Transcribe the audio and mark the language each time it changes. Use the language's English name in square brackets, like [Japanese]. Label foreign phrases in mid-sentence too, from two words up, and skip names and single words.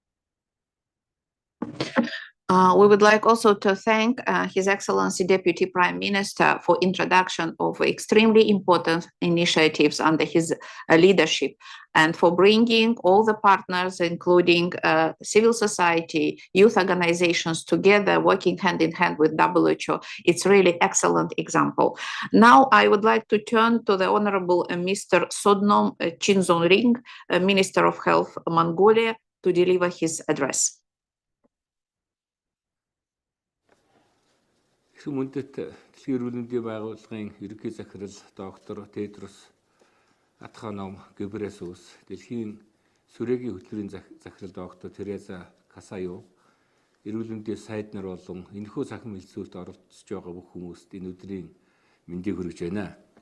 [English] We would like also to thank His Excellency Deputy Prime Minister for introduction of extremely important initiatives under his leadership and for bringing all the partners, including civil society, youth organizations together, working hand in hand with WHO. It's really excellent example. Now I would like to turn to the Honorable Mr. Sodnom Chinzonring, Minister of Health, Mongolia, to deliver his address. [Mongolian] Хүмүүндэт дэлхийн эрүүл мэндийн байгууллагын ерөнхий захирал доктор Тедрос Адханом Гебресус, дэлхийн сүрээгийн хөтөлбөрийн захирал доктор Тереза Касаю, эрүүл мэндийн сайд нар болон энэхүү сахин хэлцүүлэлт оролцож байгаа бүх хүмүүст энэ өдрийн мэндийг хүргэж байна.